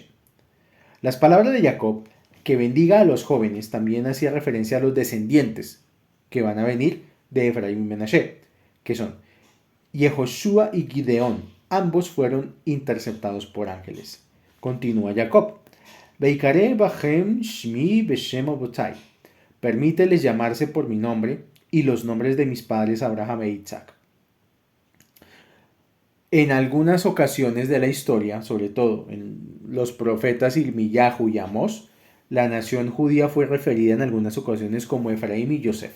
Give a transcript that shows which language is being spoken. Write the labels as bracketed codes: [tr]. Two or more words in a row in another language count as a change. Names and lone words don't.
[es] Las palabras de Jacob, que bendiga a los jóvenes, también hacía referencia a los descendientes que van a venir de Efraín y Menashe, que son Yehoshua y Gideón. Ambos fueron interceptados por ángeles. Continúa Jacob. [he] ויקרא בהם שמי ושם אבותי. [es] Permíteles llamarse por mi nombre y los nombres de mis padres Abraham e Isaac. En algunas ocasiones de la historia, sobre todo en los profetas Irmiyahu y Amós, La nación judía fue referida en algunas ocasiones como Efraín y Yosef.